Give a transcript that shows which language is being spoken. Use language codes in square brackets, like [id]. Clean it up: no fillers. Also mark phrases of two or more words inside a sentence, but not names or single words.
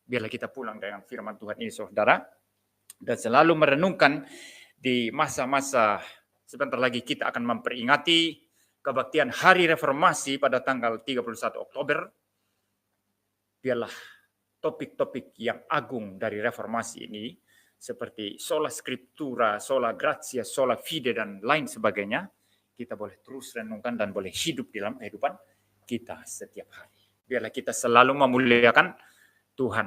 [id] Biarlah kita pulang dengan firman Tuhan ini, saudara. Dan selalu merenungkan di masa-masa sebentar lagi kita akan memperingati kebaktian Hari Reformasi pada tanggal 31 Oktober. Biarlah topik-topik yang agung dari reformasi ini seperti [la] sola scriptura, sola gratia, sola fide [id] dan lain sebagainya kita boleh terus renungkan dan boleh hidup dalam kehidupan kita setiap hari. Biarlah kita selalu memuliakan Tuhan